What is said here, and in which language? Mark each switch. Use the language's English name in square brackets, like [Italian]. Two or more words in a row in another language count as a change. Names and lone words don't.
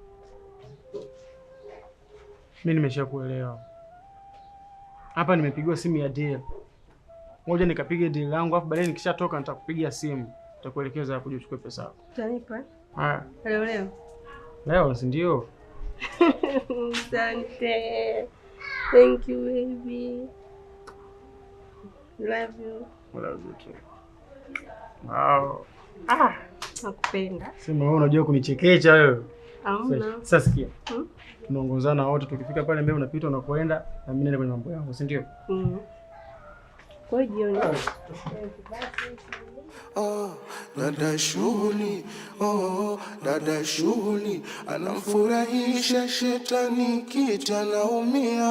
[Swahili] Mimi nimeshakuelewa. Hapa nimepigiwa simu ya deal. Ngoja nikapige deal langu, afu baadaye nikishatoka nitakupigia simu. Nitakuelekeza kuja uchukue pesa yako. Utanipa? Leo. Leo si ndio? Asante. [English] Thank you baby. Love you. Love you too. Wow. [Swahili] Nakupenda. Sema wewe unajua kunichekecha wewe. Hamna. Sasa sikia. Tunaongozana wote, tukifika pale mbele unapita unakoenda na mimi naenda kwenye mambo yangu, si ndio? Kwa jioni. Dada shughuli, dada shughuli anamfurahisha shetani kita naumia.